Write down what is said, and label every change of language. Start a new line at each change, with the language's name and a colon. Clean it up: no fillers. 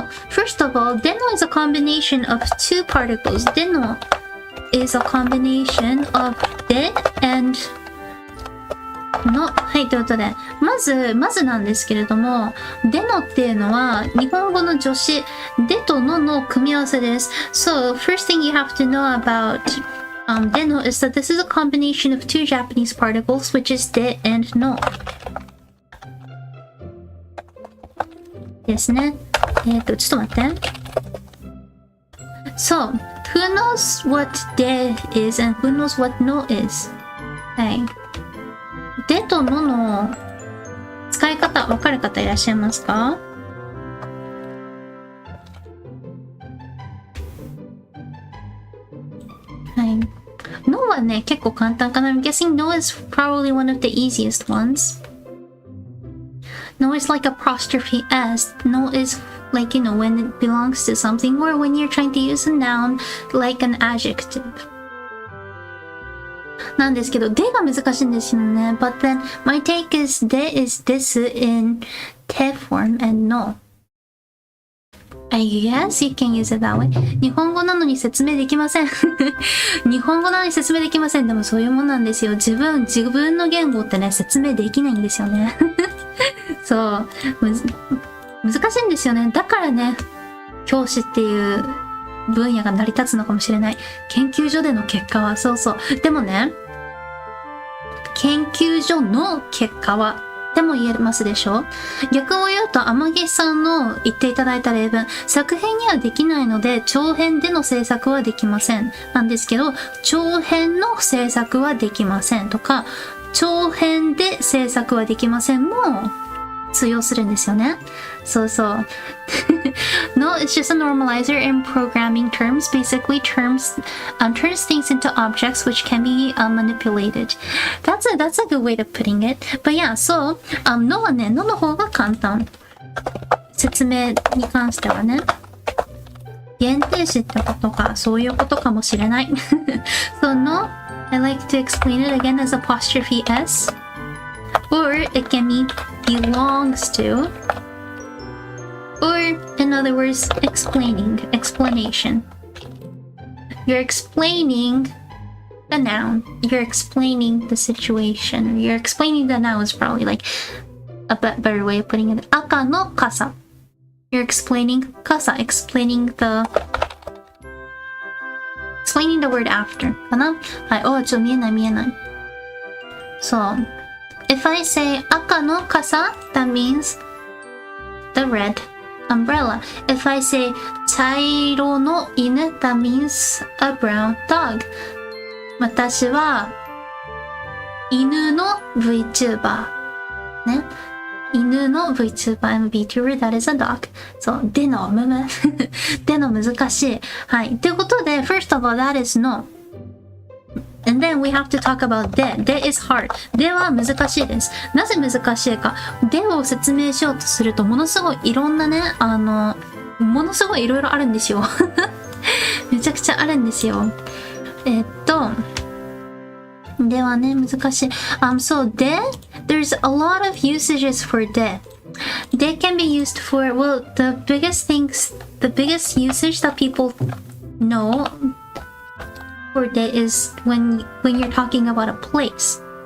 English: First of all, での is a combination of two particles. での is a combination of で and の。
Japanese: はい、ということで、まずなんですけれども、でのっていうのは、日本語の助詞、でとのの組み合わせです。
English: So, first thing you have to know about での is that this is a combination of two Japanese particles, which is で and の。
Japanese: ですね。ちょっと待って。
English: So, who knows what で is and who knows what の is?
Japanese: はい。でとのの使い方、わかる方いらっしゃいますか？はい。のはね、結構簡単かな。
English: I'm guessing no is probably one of the easiest ones. No is like apostrophe s. No is like, you know, when it belongs to something or when you're trying to use a noun like an adjective.
Japanese: なんですけど、でが難しいんですよね。
English: But then, my take is で is this in て form and no. I guess you can use it that way.
Japanese: 日本語なのに説明できません。日本語なのに説明できません。でもそういうもんなんですよ。自分の言語ってね、説明できないんですよね。そう。難しいんですよね。だからね、教師っていう分野が成り立つのかもしれない。研究所での結果は、そうそう。でもね、研究所の結果は、でも言えますでしょ？逆を言うと、天城さんの言っていただいた例文、作編にはできないので、長編での制作はできません。なんですけど、長編の制作はできませんとか、長編で制作はできませんも、通用するんですよね。そうそう。
English: No, it's just a normalizer in programming terms. Basically, turns things into objects which can be manipulated. That's a good way of putting it. But yeah, so, no はね、no
Japanese: の方が簡単。説明に関してはね。限定詞ってことか、そういうことかもしれない。
English: So, no, I like to explain it again as apostrophe s. Or it can mean belongs to. Or, in other words, explanation. You're explaining the noun. You're explaining the situation. You're explaining the noun is probably like a better way of putting it. 赤の傘.You're explaining 傘. Explaining the word after.
Japanese: かな？はい。ちょっと見えない。
English: So, if I say 赤の傘, that means the red umbrella. If I say 茶色の犬, that means a brown dog.
Japanese: 私は犬の VTuber ね。
English: 犬の VTuber and VTuber, that is a dog.
Japanese: そう、でのでの難しい。はい。ということで、
English: first of all, that is no. And then we have to talk about で。
Japanese: で
English: is hard.
Japanese: では難しいです。なぜ難しいか。でを説明しようとすると、ものすごいいろんなね、ものすごいいろいろあるんですよ。めちゃくちゃあるんですよ。ではね、難しい。
English: So で there's a lot of usages for で。で can be used for, well, the biggest usage that people know for で is when you're talking about a place.